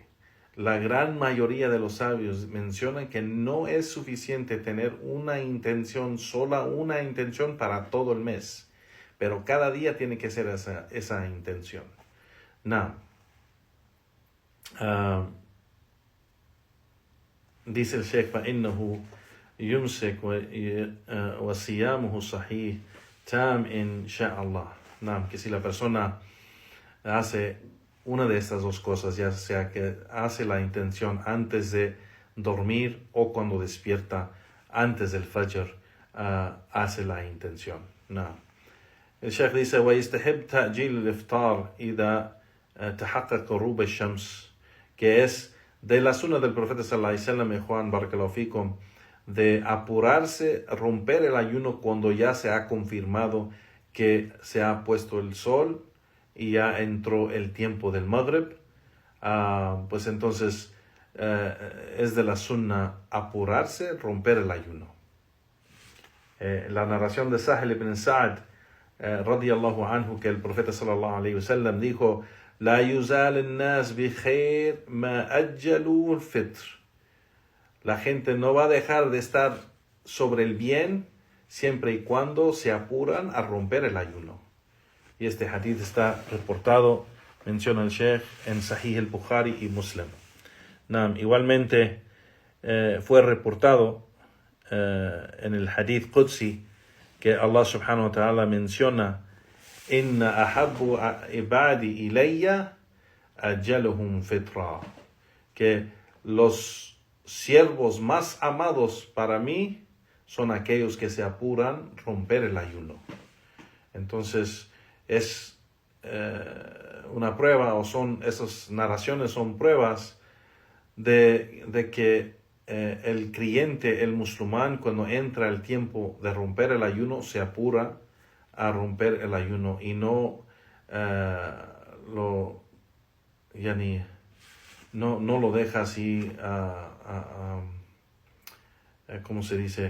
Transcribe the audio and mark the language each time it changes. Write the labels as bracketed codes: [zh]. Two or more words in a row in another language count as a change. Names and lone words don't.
[es] La gran mayoría de los sabios mencionan que no es suficiente tener una intención, sola una intención para todo el mes, pero cada día tiene que ser esa intención. Now, dice el Sheikh, [ar] فإنه يمسك وصيامه صحيح تام إن شاء الله. [es] Que si la persona hace una de estas dos cosas, ya sea que hace la intención antes de dormir o cuando despierta antes del Fajr, hace la intención. El Sheikh dice, [ar] ويستحب تأجيل الإفطار إذا تحقق غروب الشمس, [es] que es de la sunna del profeta [ar] صلى الله عليه وسلم, [es] Juan [ar] بارك الله فيكم, [es] de apurarse, romper el ayuno cuando ya se ha confirmado que se ha puesto el sol y ya entró el tiempo del Maghrib. Pues entonces es de la sunna apurarse, romper el ayuno. La narración de Sahel ibn Sa'd [ar] رضي الله عنه, [es] que el profeta [ar] صلى الله عليه وسلم dijo, لا يزال الناس بخير ما عجلوا الفطر. [es] La gente no va a dejar de estar sobre el bien siempre y cuando se apuran a romper el ayuno. Y este hadith está reportado, menciona el Sheikh, en Sahih al-Bukhari y Muslim. Igualmente fue reportado en el hadith Qudsi que Allah [ar] سبحانه وتعالى [es] menciona, [ar] إن أحب عبادي إلي أعجلهم فطرا, [es] que los siervos más amados para mí son aquellos que se apuran a romper el ayuno. Entonces es una prueba, o son esas narraciones son pruebas de que el creyente, el musulmán, cuando entra el tiempo de romper el ayuno, se apura a romper el ayuno y no lo deja así, ¿cómo se dice?